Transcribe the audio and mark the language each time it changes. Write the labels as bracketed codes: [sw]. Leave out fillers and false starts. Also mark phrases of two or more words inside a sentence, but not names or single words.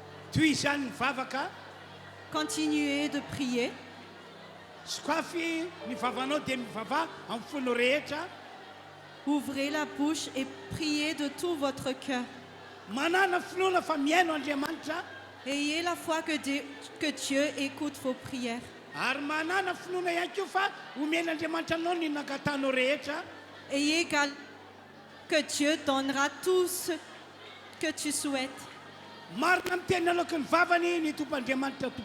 [mg] toy izany mivavaka [fr] continuez de prier. [mg] sokafy ny vavanao dia mivava amin'ny fonao rehetra. [fr] Ouvrez la bouche et priez de tout votre cœur. [mg] Manana finoana fa miaino Andriamanitra [fr] Ayez la foi que Dieu écoute vos prières. [mg] ary manana finoana ihany koa fa omen'Andriamanitra anao ny nangatanao rehetra. [fr] Ayez que Dieu donnera tout ce que tu souhaites. [mg] Marina miteny aloka ny vavany ny tomp'Andriamanitra tompoko.